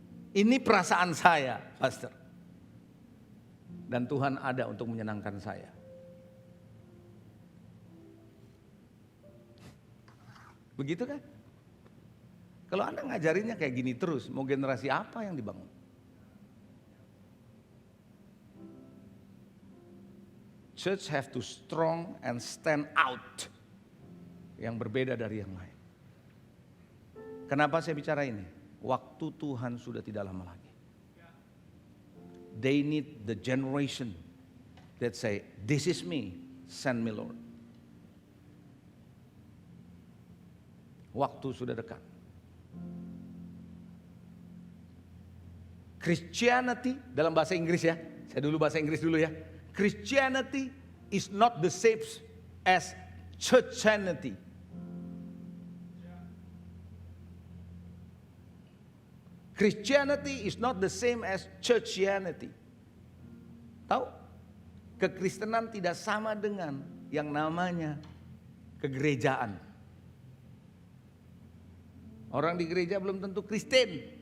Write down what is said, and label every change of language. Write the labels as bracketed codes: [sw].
[id] Ini perasaan saya, pastor. Dan Tuhan ada untuk menyenangkan saya. Begitu kan? Kalau Anda ngajarinnya kayak gini terus, mau generasi apa yang dibangun? [en] Church have to strong and stand out. [id] Yang berbeda dari yang lain. Kenapa saya bicara ini? Waktu Tuhan sudah tidak lama lagi. [en] They need the generation that say, this is me, send me Lord. [id] Waktu sudah dekat. Christianity dalam bahasa Inggris ya. Saya dulu bahasa Inggris dulu ya. [en] Christianity is not the same as churchianity. Christianity is not the same as churchianity. [id] Tahu? Kekristenan tidak sama dengan yang namanya kegerejaan. Orang di gereja belum tentu Kristen.